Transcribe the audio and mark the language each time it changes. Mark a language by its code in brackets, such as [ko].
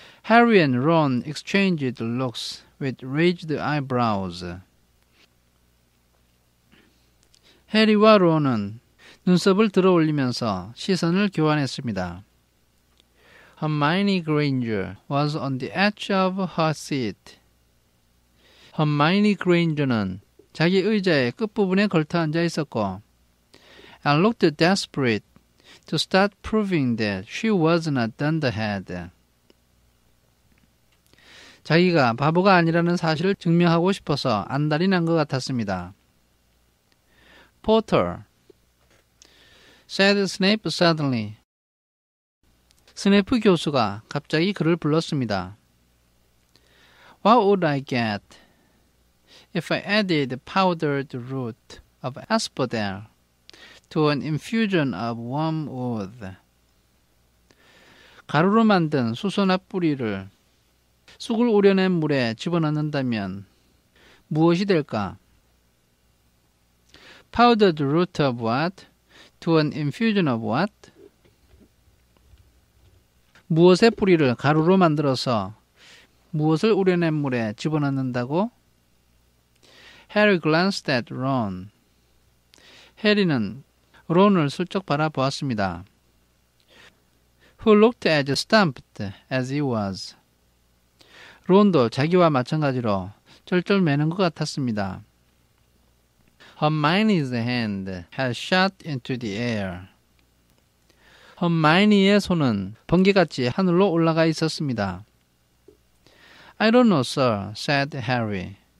[en] Harry and Ron exchanged looks with raised eyebrows. [ko] 해리와 론은 눈썹을 들어올리면서 시선을 교환했습니다. [en] Hermione Granger was on the edge of her seat. Hermione Granger는 [ko] 자기 의자의 끝부분에 걸터 앉아 있었고 [en] and looked desperate to start proving that she wasn't a dunderhead. [ko] 자기가 바보가 아니라는 사실을 증명하고 싶어서 안달이 난 것 같았습니다. [en] Potter, said Snape suddenly. [ko] 스네이프 교수가 갑자기 그를 불렀습니다. [en] What would I get if I added powdered root of asphodel to an infusion of wormwood? [ko] 가루로 만든 수선화 뿌리를 쑥을 우려낸 물에 집어넣는다면 무엇이 될까? [en] powdered root of what? to an infusion of what? [ko] 무엇의 뿌리를 가루로 만들어서 무엇을 우려낸 물에 집어넣는다고? [en] Harry glanced at Ron. [ko] 해리는 론을 슬쩍 바라보았습니다. [en] Who looked as stumped as he was. [ko] 론도 자기와 마찬가지로 쩔쩔매는 것 같았습니다. [en] Hermione's hand had shot into the air. [ko] hermione의 손은 번개같이 하늘로 올라가 있었습니다. [en] I don't know, sir, said Harry.